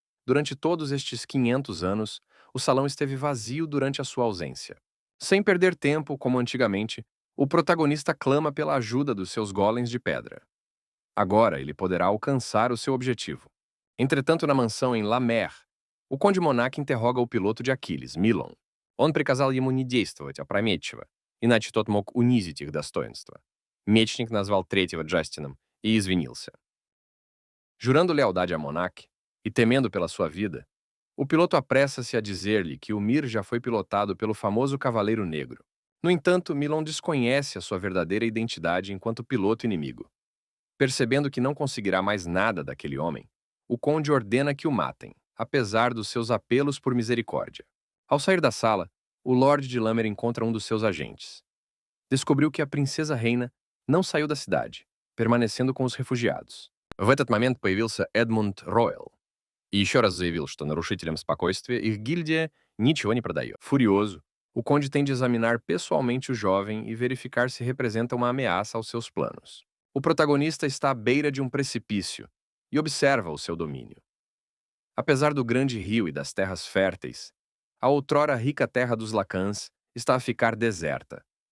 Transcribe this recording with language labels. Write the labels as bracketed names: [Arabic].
[Portuguese] Durante todos estes 500 anos, o salão esteve vazio durante a sua ausência. Sem perder tempo, como antigamente, o protagonista clama pela ajuda dos seus golems de pedra. Agora ele poderá alcançar o seu objetivo. Entretanto, na mansão em La Mer, o Conde Monarch interroga o piloto de Aquiles, Milon. [Russian] Он приказал ему не действовать опрометчиво, иначе тот мог унизить их достоинство. Мечник назвал третьего Джастином e извинился. [Portuguese] Jurando lealdade a Monarch e temendo pela sua vida, o piloto apressa-se a dizer-lhe que o Mir já foi pilotado pelo famoso Cavaleiro Negro. No entanto, Milon desconhece a sua verdadeira identidade enquanto piloto inimigo. Percebendo que não conseguirá mais nada daquele homem, o conde ordena que o matem, apesar dos seus apelos por misericórdia. Ao sair da sala, o Lorde de Lamer encontra um dos seus agentes. Descobriu que a princesa reina não saiu da cidade, permanecendo com os refugiados. [Russian] В этот момент появился Эдмунд Ройл и еще раз заявил, что нарушителям спокойствия их гильдия ничего не продает. [Portuguese] Furioso, o conde tem de examinar pessoalmente o jovem e verificar se representa uma ameaça aos seus planos. O protagonista está à beira de um precipício e observa o seu domínio. Apesar do grande rio e das terras férteis, a outrora rica terra dos Lacans está a ficar deserta.